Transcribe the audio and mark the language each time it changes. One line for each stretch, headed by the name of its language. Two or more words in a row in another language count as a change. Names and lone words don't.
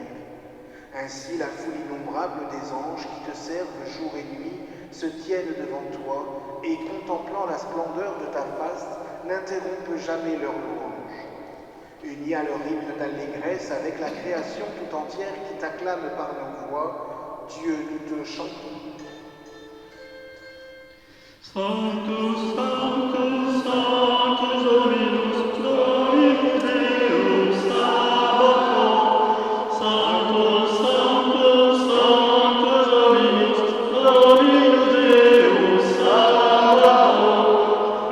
French: Ainsi, la foule innombrable des anges qui te servent jour et nuit se tiennent devant toi et, contemplant la splendeur de ta face, n'interrompent jamais leur louange. Unis à leur hymne d'allégresse avec la création tout entière qui t'acclame par nos voix, Dieu, nous te chantons.
Latin: Sanctus, Sanctus, Sanctus, Dominus, Dominus Deus, Sabaoth. Sanctus, Sanctus, Sanctus, Dominus, Dominus Deus, Sabaoth.